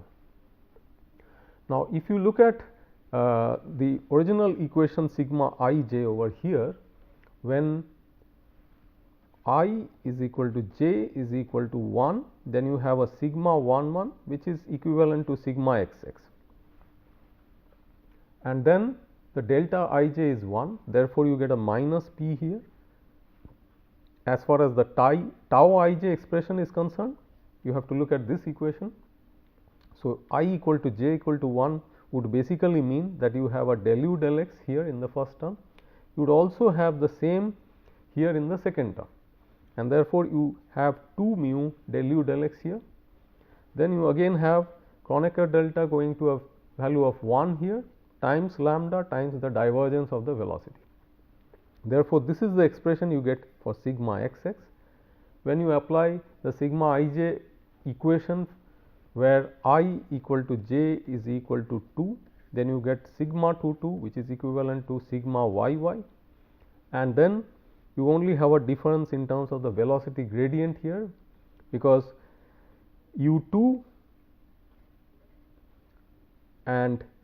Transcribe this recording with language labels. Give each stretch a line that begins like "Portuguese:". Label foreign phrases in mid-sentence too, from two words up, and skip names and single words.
English: Now, if you look at the original equation sigma ij over here, when I is equal to j is equal to 1, then you have a sigma 1 1, which is equivalent to sigma xx, and then the delta ij is 1, therefore, you get a minus p here. As far as the tau ij expression is concerned, you have to look at this equation. So, I equal to j equal to 1 would basically mean that you have a del u del x here in the first term. You would also have the same here in the second term, and therefore, you have 2 mu del u del x here. Then you again have Kronecker delta going to a value of 1 here times lambda times the divergence of the velocity. Therefore, this is the expression you get for sigma xx. When you apply the sigma ij equation where I equal to j is equal to 2, then you get sigma 2 2, which is equivalent to sigma yy, and then you only have a difference in terms of the velocity gradient here, because u 2 and